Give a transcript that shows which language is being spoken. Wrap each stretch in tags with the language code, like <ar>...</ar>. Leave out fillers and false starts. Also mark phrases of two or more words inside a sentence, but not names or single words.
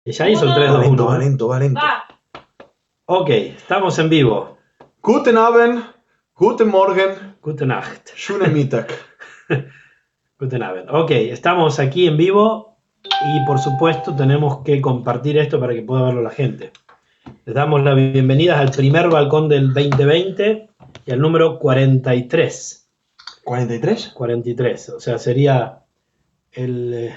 <es>Y ya hizo el 3, 2, Va 1. lento, va lento. Ok, estamos en vivo.</es> <de>Guten Abend, guten Morgen, Gute Nacht. schönen Mittag. Guten Abend.</de> <es>Ok, estamos aquí en vivo y por supuesto tenemos que compartir esto para que pueda verlo la gente. Les damos la bienvenida al primer balcón del 2020 y al número 43. ¿43? 43, o sea, sería el...</es>